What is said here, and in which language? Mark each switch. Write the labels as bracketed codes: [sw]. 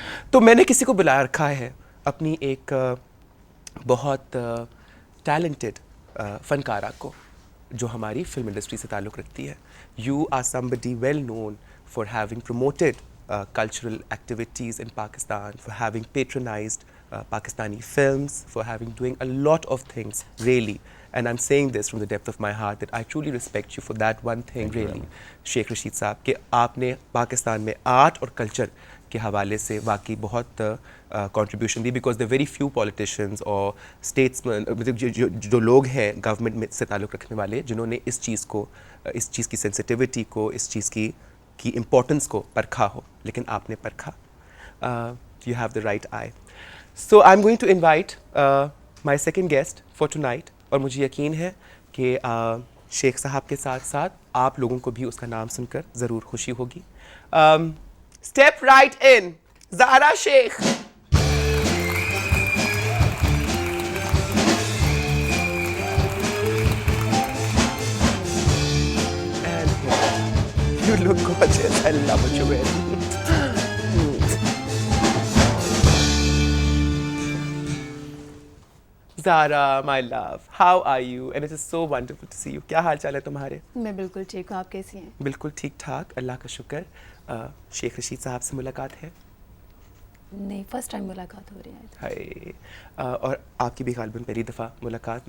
[ur] تو میں نے کسی کو بلا رکھا ہے, اپنی ایک بہت ٹیلنٹڈ فنکارہ کو, جو ہماری فلم انڈسٹری سے تعلق رکھتی ہے. [en] You are somebody well known for having promoted cultural activities in Pakistan, for having patronized Pakistani films, for having doing a lot of things, really. And I'm saying this from the depth of my heart that I truly respect you for that one thing, really. Sheikh Rashid صاحب, [ur] کہ آپ نے پاکستان میں art اور culture کے حوالے سے واقعی بہت contribution the, [en] because they very few politicians [ur] اور اسٹیٹس جو لوگ ہیں گورنمنٹ میں سے تعلق رکھنے والے جنہوں نے اس چیز کی سینسٹیوٹی کو, اس چیز کی امپورٹنس کو پرکھا ہو, لیکن آپ نے پرکھا. [en] You have the right eye. So I am going to invite my second guest for tonight, [ur] اور مجھے یقین ہے کہ شیخ صاحب کے ساتھ ساتھ آپ لوگوں کو بھی اس کا نام سن کر ضرور خوشی ہوگی. [en] Step right in, Zahra Sheikh. You look gorgeous. I love what you're wearing. Zara, my love, how are you? And it is so wonderful to see you. [ur] کیا حال چال ہے تمہارے؟ میں بالکل ٹھیک ہوں, آپ کیسی ہیں؟ بالکل ٹھیک ٹھاک, اللہ کا شکر. شیخ رشید صاحب سے ملاقات ہے؟ نہیں, [en] first time [ur] ملاقات ہو رہی ہے. ہائے, اور آپ کی بھی غالباً پہلی دفعہ ملاقات.